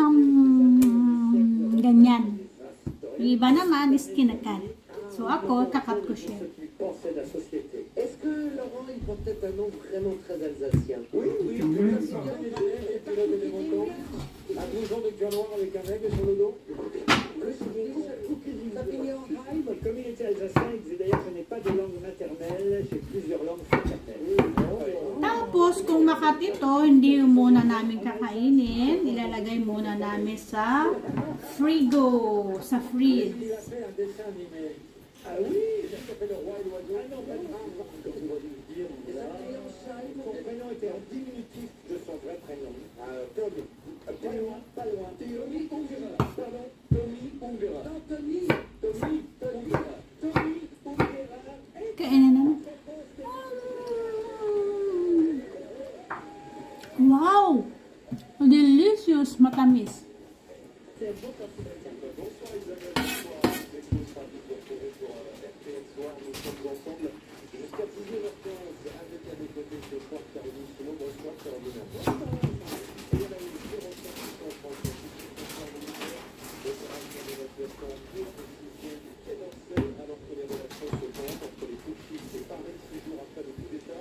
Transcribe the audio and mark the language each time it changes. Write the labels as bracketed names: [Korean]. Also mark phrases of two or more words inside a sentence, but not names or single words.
[Filipino] Ganyan. Yung iba naman is kinakat. So, ako, kakat ko siya. [French] Est-ce que Laurent, il porte peut-être un nom vraiment très alsacien? Oui, oui, un blouson de cuir noir avec un aigle sur le dos. Comme il était alsacien, il disait d'ailleurs que je n'ai pas de langue maternelle, j'ai plusieurs langues fraternelles. [Filipino] Tapos, kung makat ito, hindi muna namin kakainin. Ilalagay muna namin sa frigo, sa freeze. [French] Ah oui, ça s'appelle le roi et l'oiseau. Ah non, pas de nom, comme on va dire. Son prénom était en diminutif de son vrai prénom. Tommy. Absolument pas loin. Tommy Ungera. Pardon, Tommy Ungera. Non, Tommy Ungera. Tommy Ungera. [Filipino] Kainin na. Wow! Delicious! Matamis. [French] Jusqu'à 19h15 avec à mes côtés ce soir Caroline Simon. Bonsoir Caroline. Bonsoir. Et il y en a une qui ressort qui sont en France. Opération d'évacuation en cours de 6e du Quai d'Orsay alors que les relations se tendent entre les putschistes séparés 6 jours après le coup d'État.